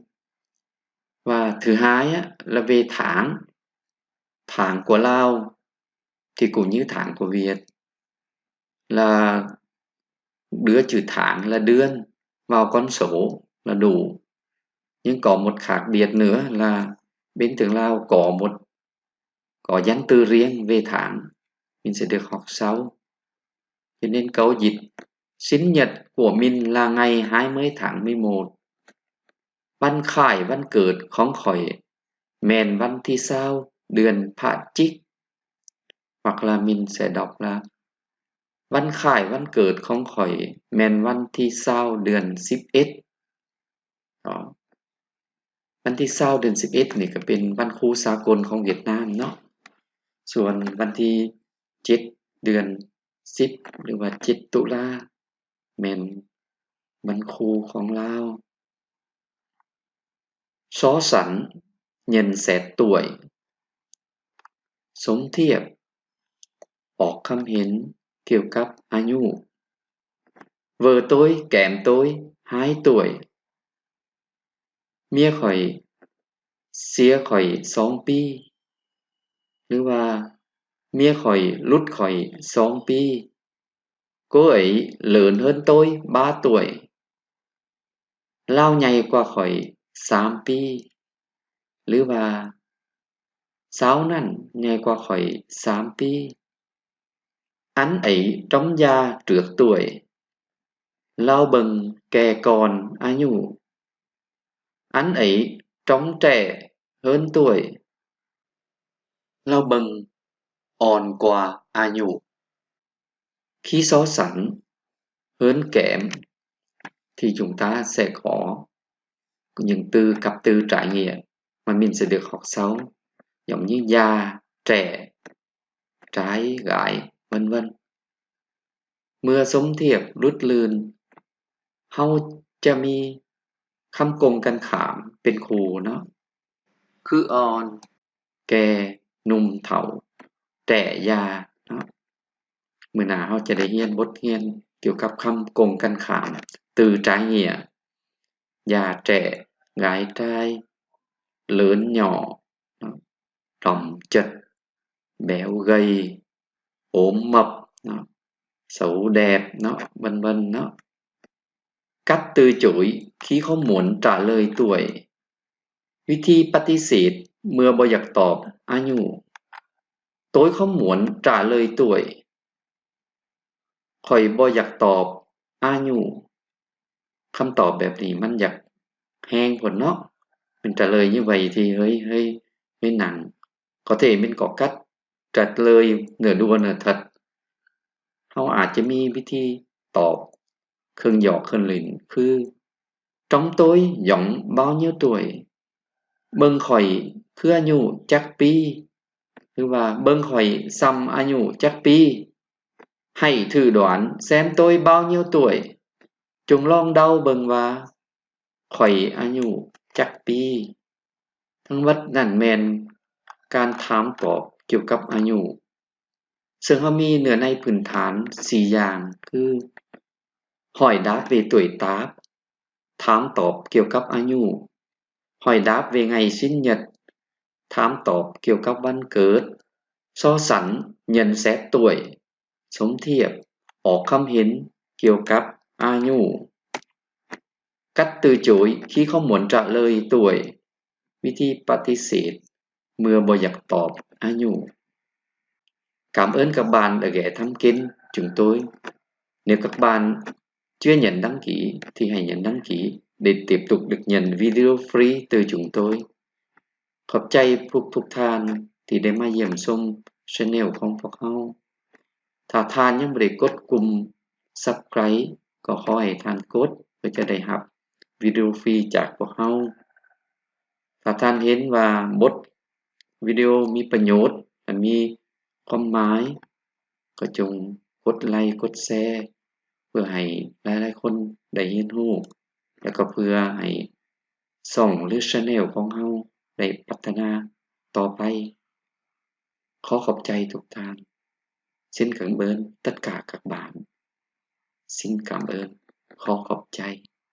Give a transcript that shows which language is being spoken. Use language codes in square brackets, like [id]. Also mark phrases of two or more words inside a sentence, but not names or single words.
[vi] Và thứ hai á, là về tháng của Lào thì cũng như tháng của Việt là đưa chữ tháng là ดือน vào con số là đủ. Nhưng có một khác biệt nữa là bên tiếng Lào có danh từ riêng về tháng, mình sẽ được học sau. Cho nên câu dịch sinh nhật của mình là ngày 20 tháng 11 [lo] ວັນຄ້າຍວັນເກີດຂອງຂ້ອຍແມ່ນວັນທີ20 ເດືອນພະຈິກ [vi] hoặc là mình sẽ đọc là [lo] ວັນຄ້າຍວັນເກີດຂອງຂ້ອຍແມ່ນວັນທີ20 ເດືອນ 11 ວັນທີ20 ເດືອນ 11 ນີ້ກໍເປັນວັນຄູສາກົນຂອງຫວຽດນາມເນາະສ່ວນວັນທີ7 ເດືອນ 10 ຫຼືວ່າ7 ຕຸລາແມ່ນວັນຄູຂອງລາວ [vi] So sánh nhận xét tuổi [lo] ສົມທຽບອອກຄຳເຫັນກ່ຽວກັບອາຍຸ [vi] Vợ tôi kém tôi 2 tuổi [lo] ເມຍຂ້ອຍເສຍຂ້ອຍ2 ປີຫ ລືວ່າເມຍຂ້ອຍຫຼຸດຂ້ອຍ2 ປີ [vi] Cô ấy lớn hơn tôi 3 tuổi [lo] ເລົາໃຫຍ່ກວ່າຂ້ອຍ3 ປີຫຼືວ່າສາວນັ້ນໃຫຍ່ກວ່າຂ້ອຍ3 ປີ [vi] Anh ấy trông già trước tuổi [lo] ເຮົາເບິ່ງແກ່ກ່ອນອາຍຸ [vi] Anh ấy trông trẻ hơn tuổi [lo] ເຮົາເບິ່ງອ່ອນກວ່າອາຍຸ [vi] Khi so sánh hơn kém thì chúng ta sẽ có những từ cặp từ trái nghĩa mà mình sẽ được học sau giống như già, trẻ, trai, gái, vân vân. [lo] ເມື່ອສົມທຽບຫຼຸດລື່ນເຮົາຈະມີຄຳກົງກັນຂ້າມເປັນຄູເນາະຄືອ່ອນ ແກ່ໜຸ່ມເຖົ້າແຕ່ຍາເນາະມື້ໜ້າເຮົາຈະໄດ້ຮຽນບົດຮຽນກ່ຽວ ກັບຄຳກົງກັນຂ້າມ [vi] từ trái nghĩa già trẻ gái trai lớn nhỏ trỏng chật béo gầy ốm mập xấu đẹp vân vân cách từ chối khi không muốn trả lời tuổi [lo] ວິທີປະຕິເສດເມື່ອບໍ່ຢາກຕອບອາຍຸ [vi] Tôi không muốn trả lời tuổi [lo] ຂ້ອຍບໍ່ຢາກຕອບອາຍຸຄຳຕອບແບບນີ້ມັນຢາກແຮງໂພດເນາະ [vi] mình trả lời như vậy thì hơi hơi hơi nặng, có thể mình có cách trả lời nửa đùa nửa thật. [lo] ເຮົາອາດຈະມີວິທີຕອບເຄິ່ງຫຍອກເຄິ່ງຫຼິ້ນຄື [vi] trong tôi giống bao nhiêu tuổi [lo] ເບິ່ງຂ້ອຍຄືອາຍຸຈັກປີຫຼືວ່າເບິ່ງຂ້ອຍສ່ຳອາຍຸຈັກປີ [vi] hãy thử đoán xem tôi bao nhiêu tuổi [lo] ຈົ່ງລອງເດົາເບິ່ງວ່າຂ້ອຍອາຍຸຈັກ ປີທັງໝົດນັ້ນແມ່ນການຖາມຕອບກ່ຽວກັບອາຍຸຊຶ່ງເຮົາມີເນື້ອໃນພື້ນຖານ4ຢ່າງຄື [vi] hỏi đáp về tuổi tác [lo] ຖາມຕອບກ່ຽວກັບອາຍຸ [vi] hỏi đáp về ngày sinh nhật [lo] ຖາມຕອບກ່ຽວກັບວັນເກີດ [vi] so sánh nhận xét tuổi [lo] ສົມທຽບອອກຄວາມເຫັນກ່ຽວກັບອາຍຸ [vi] cách từ chối khi không muốn trả lời tuổi [lo] ວິທີປະຕິເສດເມື່ອບໍ່ຢາກຕອບອາຍຸ [vi] Cảm ơn các bạn đã ghé thăm kênh chúng tôi. Nếu các bạn chưa nhấn đăng ký thì hãy nhấn đăng ký để tiếp tục được nhận video free từ chúng tôi. [lo] ຂອບໃຈທຸກທ່ານທີ່ໄດ້ມາຢ້ຽມຊົມ channel ຂອງພວກເຮົາຖ້າທ່ານຍັງບໍ່ໄດ້ກົດປຸ່ມ Subscribe ກໍຂໍໃຫ້ທ່ານກ ດເພື່ອຈະໄດ້ຮັບວິດີໂອຟຣີຈາກພວກເຮົາຖ້າທ່ານເຫັນວ່າບົດວິດີໂອມີປະໂຫຍດແລະມີຄວາມໝາຍກໍຈົ່ງກົດໄລກົດແຊເພື່ອໃຫ້ຫຼາຍໆຄົນໄດ້ຮຽນຮູ້ແລ້ວກໍເພື່ອໃຫ້ຊ່ອງຫຼື channel ຂອງເຮົາໄດ້ພັດທະນາຕໍ່ໄປຂໍຂອບໃຈທຸກທ່ານ [vi] Xin cảm ơn tất cả các bạn. Xin cảm ơn, khó khóc chay.